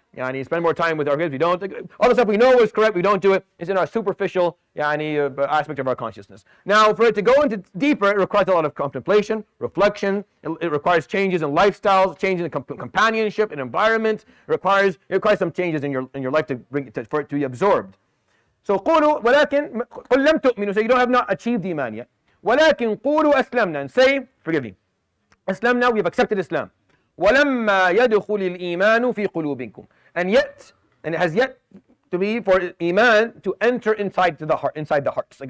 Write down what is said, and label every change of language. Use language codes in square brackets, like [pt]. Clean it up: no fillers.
[en] Spend more time with our kids, we don't. All the stuff we know is correct, we don't do it. It's in our superficial aspect of our consciousness. Now, for it to go into deeper, it requires a lot of contemplation, reflection. It requires changes in lifestyles, changes in companionship, in environment. It requires some changes in your life for it to be absorbed. [ar] So قولوا ولكن قل لم تؤمنوا. [en] So you have not achieved the iman yet. [ar] ولكن قولوا أسلمنا, [en] and say, forgive me, [ar] أسلمنا, [en] we have accepted Islam. [ar] ولما يدخل الإيمان في قلوبكم. [en] And it has yet to be for iman to enter inside the hearts.